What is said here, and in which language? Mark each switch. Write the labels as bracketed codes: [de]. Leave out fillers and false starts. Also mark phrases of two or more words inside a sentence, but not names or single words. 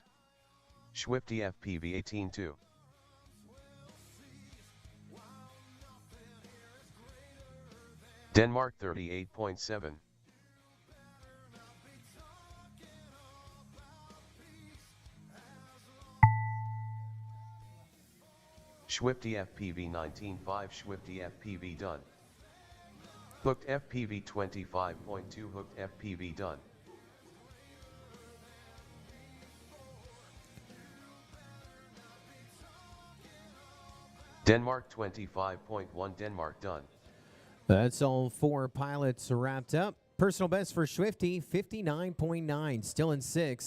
[en] SchwiftyFPV 18.2. Denmark 38.7. SchwiftyFPV 19.5. SchwiftyFPV done. HookedFPV 25.2. HookedFPV done. Denmark 25.1. Denmark done. That's all 4 pilots wrapped up. Personal best for Swifty, 59.9, still in 6th.